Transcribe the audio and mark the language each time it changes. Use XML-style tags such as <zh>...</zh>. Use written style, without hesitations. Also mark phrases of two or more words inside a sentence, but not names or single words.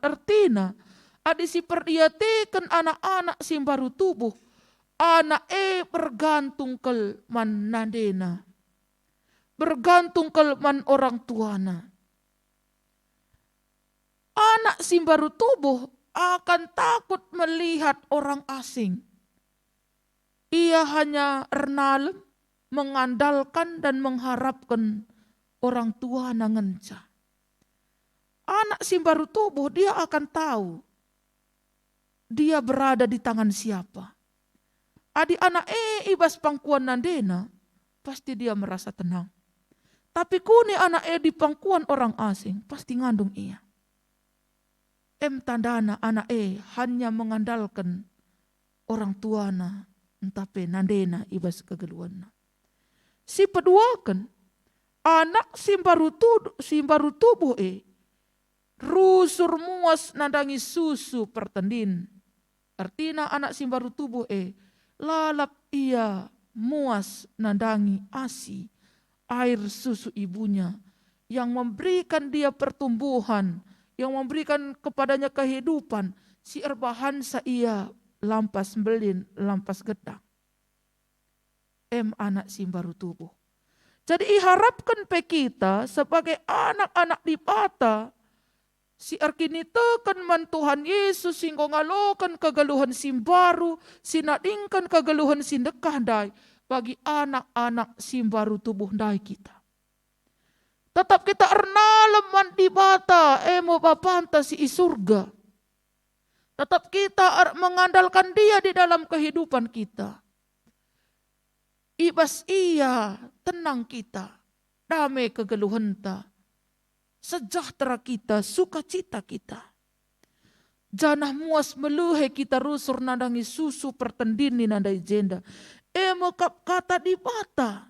<btx>Artina adi si perdiatekan anak-anak simbaru tubuh. Anak bergantung kel man nandena. Bergantung kel man orang tuana.</btx> <id>Anak simbaru tubuh akan takut melihat orang asing. Ia hanya ernalem, mengandalkan dan mengharapkan orang tua nangenca. Anak simbaru tubuh dia akan tahu dia berada di tangan siapa.</id> <btx>Adi anak ibas pangkuan nandena,</btx> <id>pasti dia merasa tenang.</id> <btx>Tapi kuni anak</btx> <id>di pangkuan orang asing, pasti</id> <btx>ngandung ia. Tandana</btx> <id>anak hanya mengandalkan</id> <btx>orang tuana, entape nandena ibas kegeluanna. Si peduakan, anak simbaru tubuh rusur muas nandangi susu pertendin. Artina anak simbaru tubuh lalap ia muas nandangi asi,</btx> <id>air susu ibunya yang memberikan dia pertumbuhan, yang memberikan kepadanya kehidupan.</id> <btx>Si erbahansa ia lampas belin, lampas gedang. Anak simbaru tubuh. Jadi iharapkan pe</btx> <id>kita sebagai anak-anak</id> <btx>di bata, si arkinitekan man Tuhan Yesus singgo ngalokan kegeluhan simbaru, sinadingkan kegeluhan sindekah dai bagi anak-anak simbaru tubuh dai kita. Tetap kita ernalem man di bata, mo bapanta si isurga.</btx> <id>Tetap kita mengandalkan dia di dalam kehidupan kita.</id> <btx>Ibas ia tenang kita, damai kegeluhanta.</btx> <id>Sejahtera kita, sukacita kita.</id> <btx>Janah muas meluhe kita rusur nadangi susu pertendini nandai jenda. Mekap kata di bata.</btx>